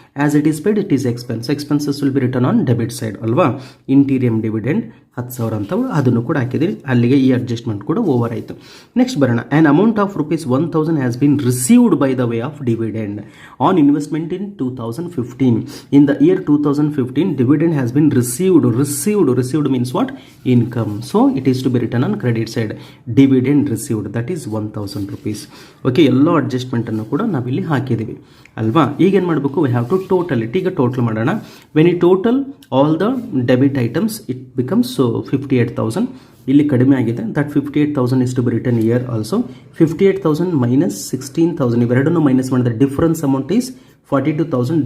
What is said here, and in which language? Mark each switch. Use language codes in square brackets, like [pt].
[en] As it is paid it is expenses will be written on debit side ಅಲ್ವಾ. [kn] Interim dividend 10,000 ಅಂತ ಅದನ್ನು ಕೂಡ ಹಾಕಿದ್ದೀರಿ. ಅಲ್ಲಿಗೆ ಈ ಅಡ್ಜಸ್ಟ್ಮೆಂಟ್ ಕೂಡ ಓವರ್ ಆಯಿತು. ನೆಕ್ಸ್ಟ್ ಬರೋಣ. [en] An amount of ₹1,000 has been received by the way of dividend on investment in 2015. In the year 2015, dividend has been received. Received means what? Income. So it is to be written on credit side. Dividend received, that is ₹1,000. [kn] Okay, ಎಲ್ಲ adjustment ಅನ್ನು ಕೂಡ ನಾವಿಲ್ಲಿ ಹಾಕಿದ್ದೀವಿ ಅಲ್ವಾ. ಈಗ ಏನು ಮಾಡಬೇಕು? [en] We have to total it. [kn] ಈಗ ಟೋಟಲ್ ಮಾಡೋಣ. [en] When you total all the debit items it becomes 58,000. [kn] ಇಲ್ಲಿ ಕಡಿಮೆ ಆಗಿದೆ. [en] That 58,000 is to be written here also. [kn] 58,000 minus 16,000 ಇವೆರಡನ್ನು ಮೈನಸ್ ಮಾಡಿದ್ರೆ ಡಿಫರೆನ್ಸ್ ಅಮೌಂಟ್ ಈಸ್ 42,000.